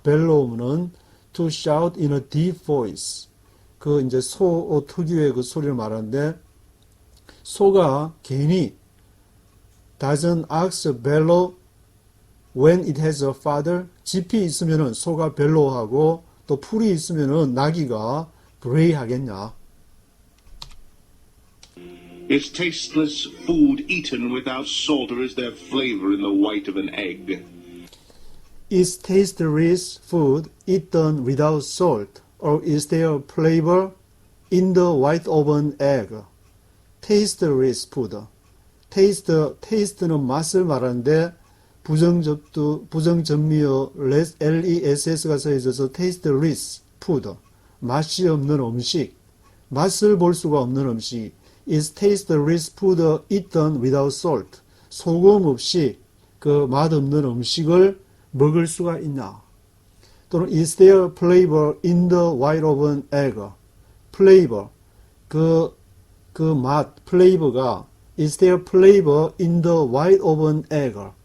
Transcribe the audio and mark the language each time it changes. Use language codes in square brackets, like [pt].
[en] bellow는 to shout in a deep voice. [ko] 이제 소 특유의 그 소리를 말하는데, 소가 괜히 [en] does an ox bellow when it has a father? [ko] 짚이 있으면은 소가 벨로우하고 또 풀이 있으면은 나귀가 bray 하겠냐? [en] Is tasteless food eaten without salt, or is there flavor in the white of an egg? Is tasteless food eaten without salt, or is there flavor in the white of an egg? Tasteless food. [ko] taste는 맛을 말하는데 부정전미어 less가 써 있어서 tasteless food. 맛이 없는 음식. 맛을 볼 수가 없는 음식. [en] Is tasteless food eaten without salt? [ko] 소금 없이 그 맛없는 음식을 먹을 수가 있냐? [en] 또는 is there flavor in the white of an egg? flavor. [ko] 그 맛, [en] flavor가 is there flavor in the white of an egg?